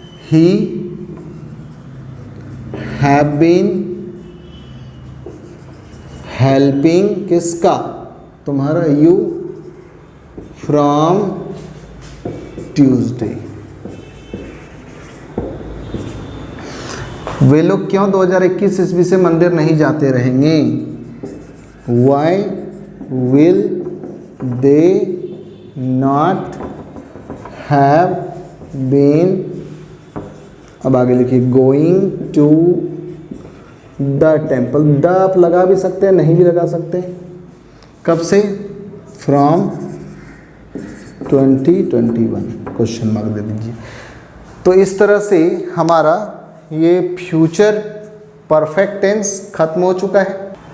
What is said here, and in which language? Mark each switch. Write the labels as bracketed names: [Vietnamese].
[English] he have been helping, [Hindi] किसका, तुम्हारा, [English] You, from Tuesday. [Hindi] वे लोग क्यों 2021 ईस्वी से मंदिर नहीं जाते रहेंगे। [English] Why will they not have been, [Hindi] अब आगे लिखिए, [English] going to the temple। [Hindi] The आप लगा भी सकते हैं, नहीं भी लगा सकते। कब से, [English] from 2021, [Hindi] क्वेश्चन मार्क दे दीजिए। तो इस तरह से हमारा ये फ्यूचर परफेक्ट टेंस खत्म हो चुका है।